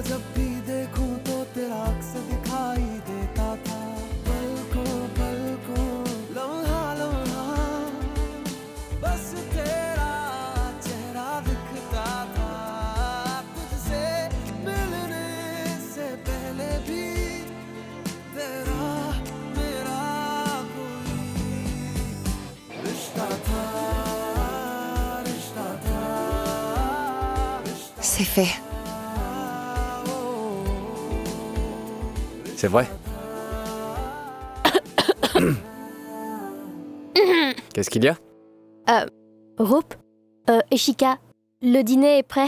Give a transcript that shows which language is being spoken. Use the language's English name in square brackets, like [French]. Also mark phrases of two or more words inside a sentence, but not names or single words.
[Hindi] जब भी देखूं तो तेरा अक्स दिखाई देता था, पलकों पलकों लम्हा लम्हा बस तेरा चेहरा दिखता था, तुझसे मिलने से पहले भी तेरा मेरा कोई रिश्ता था, रिश्ता था, [French] C'est fait. C'est vrai? Qu'est-ce qu'il y a? Rope, Ishika, le dîner est prêt.